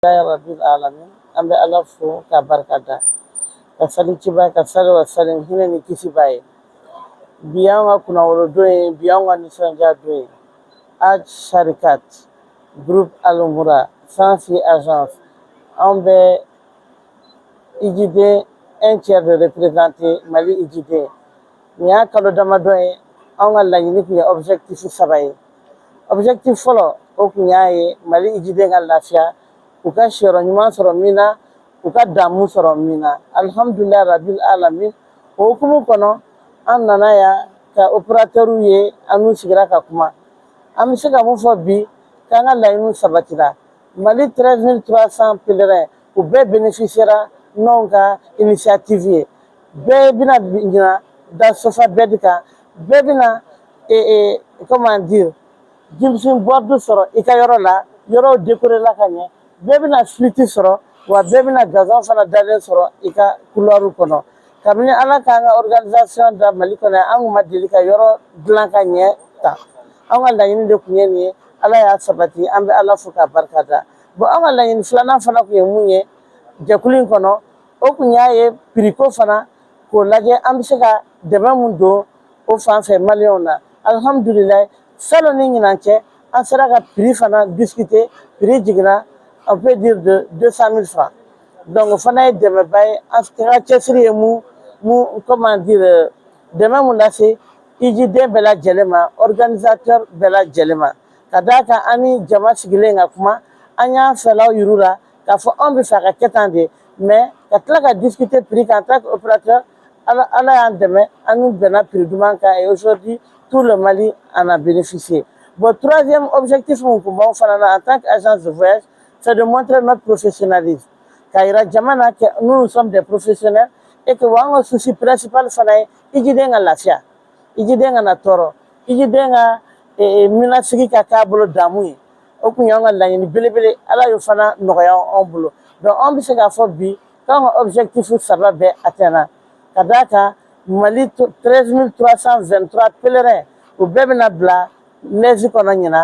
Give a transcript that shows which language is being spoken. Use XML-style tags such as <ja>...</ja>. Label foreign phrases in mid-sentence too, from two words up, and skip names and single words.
<bm>Ya Rabbil Alamin, an bɛ Ala fo k'a barikada ka saliciba ka sali wa salim hinɛ ni kisiba ye. Bi y'an ka kunnawolo ye, bi y'an ka nisɔndiya don ye. Haj Charikat, Groupe Al-Moura, Sansi Agence, an bɛ Hijiden</bm> <fr>un tiers de représenté</fr> <bm>Mali Hijiden. Nin y'a kalo damadɔ ye, an ka laɲini tun ye objectif 3 ye. Objectif fɔlɔ o tun y'a ye Mali Hijiden ka lafiya, u ka siyɔrɔ ɲuman sɔrɔ min na, u ka damu sɔrɔ min na. Alhamdulilayi Rabil Alamin, o hukumu kɔnɔ an nana yan ka opérateurs ye an n'u sigira ka kuma. An bɛ se ka mun fɔ bi k'an ka laɲiniw sabatira. Mali 13300 pèlerins u bɛɛ bénéficiera n'anw ka initiative ye. Bɛɛ bɛna ɲina da sofa bɛɛ kan, bɛɛ bɛna</bm> <fr>comment dire,</fr> <bm>jimson board sɔrɔ i ka yɔrɔ la, yɔrɔw décoré la ka ɲɛ. Bɛɛ bɛna flûte sɔrɔ wa bɛɛ bɛna gazon fana dalen sɔrɔ i ka couloir kɔnɔ. Kabini Ala k'an ka organisation da Mali kɔnɔ yan, an kun ma deli ka yɔrɔ dilan ka ɲɛ tan. An ka laɲini de kun ye nin ye, Ala y'a sabati, an bɛ Ala fo k'a barikada. Bon an ka laɲini filanan fana kun ye mun ye jɛkulu in kɔnɔ, o kun y'a ye prix ko fana k'o lajɛ an bɛ se ka dɛmɛ mun don o fan fɛ maliyɛnw na. Alhamdulilayi, salon ni ɲinan cɛ an sera ka prix fana discuter, prix jiginna</bm> <fr>on peut dire de 200 000 francs.</fr> <bm>Donc o fana ye dɛmɛba ye, an ka cɛsiri ye mun</bm> <fr>comment dire</fr> <bm>dɛmɛ mun lase Hijiden bɛɛ lajɛlen ma, organisateur bɛɛ lajɛlen ma. Ka d'a kan an ni jama sigilen ka kuma, an y'an fɛlaw yir'u la k'a fɔ anw bɛ fɛ a ka kɛ tan de, mais ka tila ka discuter prix kan</bm> <fr>en tant qu'opérateur,</fr> <bm>Ala y'an dɛmɛ, an n'u bɛnna prix duman kan</bm> <fr>et aujourd'hui tout le Mali en a bénéficié. Bon, troisième objectif</fr> <bm>mun kun b'anw fana na</bm> <fr>en tant qu'agence de voyage, c'est de montrer notre professionnalisme.</fr> <bm>K'a yira jama na</bm> <fr>que nous sommes des professionnels et que</fr> <bm>an ka souci principal fana ye Hijiden ka lafiya, Hijiden ka na tɔɔrɔ, Hijiden ka minasigi ka k'a bolo damu ye. O kun y'an ka laɲini belebele, Ala y'o fana nɔgɔya anw bolo. Donc anw bɛ se k'a fɔ bi k'anw ka objectif 3 bɛɛ atteindre. Ka d'a kan Mali 13323 pèlerins u bɛɛ bɛna bila neige kɔnɔ ɲina.</bm>